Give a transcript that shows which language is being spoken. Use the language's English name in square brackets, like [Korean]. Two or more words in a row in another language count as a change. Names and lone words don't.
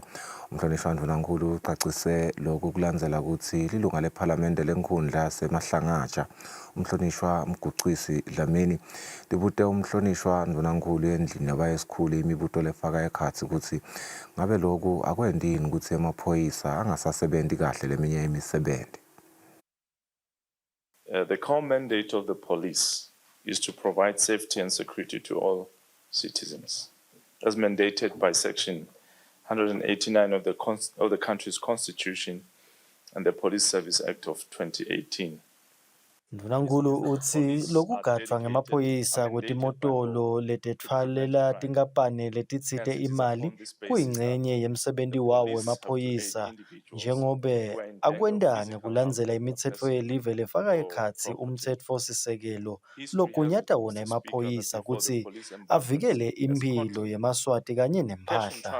[Swati] Umhlonishwa Ndvunankhulu ucacise lokhu kulandzela ukuthi lilunga lephalamende lenkhundla yaseMahlangatsha umhlonishwa Mgucisi Dlamini libute umhlonishwa Ndvunankhulu endlini yabayesikhulu imibuto lefaka ekhatsi ukuthi ngabe lokhu akwendini ukuthi emaphoyisa angasasebenzi kahle leminye imisebenzi. [English] The core mandate of the police is to provide safety and security to all citizens, as mandated by Section 189 of the country's constitution and the Police Service Act of 2018. [Swati] Ndvunankhulu utsi lokugadvwa ngemaphoyisa kwetimotolo letetfalela tinkampani letitsite imali kuyingcenye yemsebenti wawo wemaphoyisa njengobe akwenta ngekulandzela imitsetfo yelive lefaka ekhatsi umtsetfosisekelo logunyata wona emaphoyisa kutsi avikele imphilo yemaswati kanye nemphahla.